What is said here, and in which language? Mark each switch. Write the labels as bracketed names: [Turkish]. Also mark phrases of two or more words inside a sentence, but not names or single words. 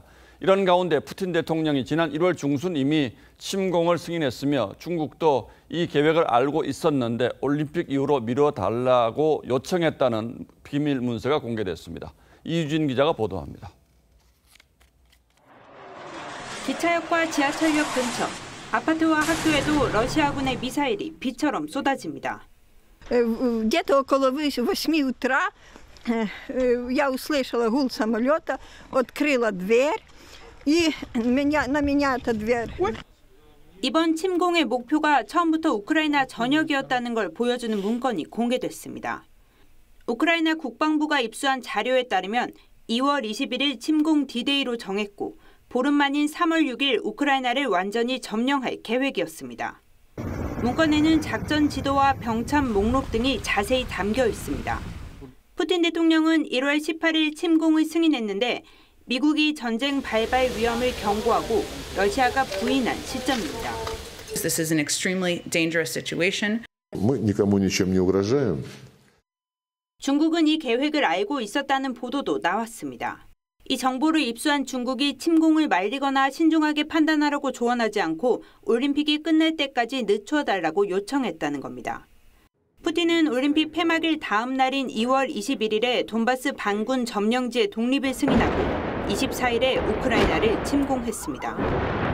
[Korean] 이런 가운데 푸틴 대통령이 지난 1월 중순 이미 침공을 승인했으며 중국도 이 계획을 알고 있었는데 올림픽 이후로 미뤄달라고 요청했다는 비밀 문서가 공개됐습니다. 이유진 기자가 보도합니다. 기차역과 지하철역 근처, 아파트와 학교에도 러시아군의 미사일이 비처럼 쏟아집니다. [Russian] Где-то около 8 утра я услышала гул самолета, открыла дверь, и на меня эта дверь. [Korean] 이번 침공의 목표가 처음부터 우크라이나 전역이었다는 걸 보여주는 문건이 공개됐습니다. 우크라이나 국방부가 입수한 자료에 따르면 2월 21일 침공 D-Day로 정했고 보름 만인 3월 6일 우크라이나를 완전히 점령할 계획이었습니다. 문건에는 작전 지도와 병참 목록 등이 자세히 담겨 있습니다. 푸틴 대통령은 1월 18일 침공을 승인했는데 미국이 전쟁 발발 위험을 경고하고 러시아가 부인한 시점입니다. [English] This is an extremely dangerous situation. [Russian] Мы никому ничем не угрожаем. [Korean] 중국은 이 계획을 알고 있었다는 보도도 나왔습니다. 이 정보를 입수한 중국이 침공을 말리거나 신중하게 판단하라고 조언하지 않고 올림픽이 끝날 때까지 늦춰달라고 요청했다는 겁니다. 푸틴은 올림픽 폐막일 다음 날인 2월 21일에 돈바스 반군 점령지의 독립을 승인하고 24일에 우크라이나를 침공했습니다.